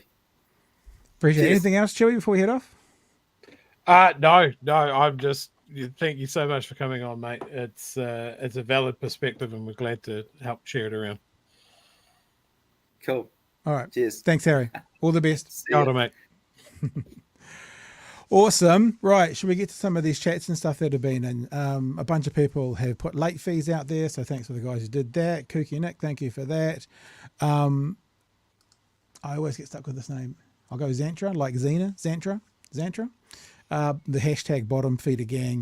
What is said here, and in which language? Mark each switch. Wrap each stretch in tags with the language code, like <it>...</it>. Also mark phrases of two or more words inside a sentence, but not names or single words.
<en>Appreciate it. Anything else, Chewy, before we head off? No. I'm just thank you so much for coming on, mate. It's a valid perspective, and we're glad to help share it around. Cool. All right. Cheers. Thanks, Harry. All the best.</en> <mi>Kia ora, mate.</mi> <en>Awesome. Right. Should we get to some of these chats and stuff that have been in? A bunch of people have put late fees out there, so thanks for the guys who did that. Kooky Nick, thank you for that. I always get stuck with this name. I'll go Xantra, like Xantra. The hashtag bottom feeder gang.</en>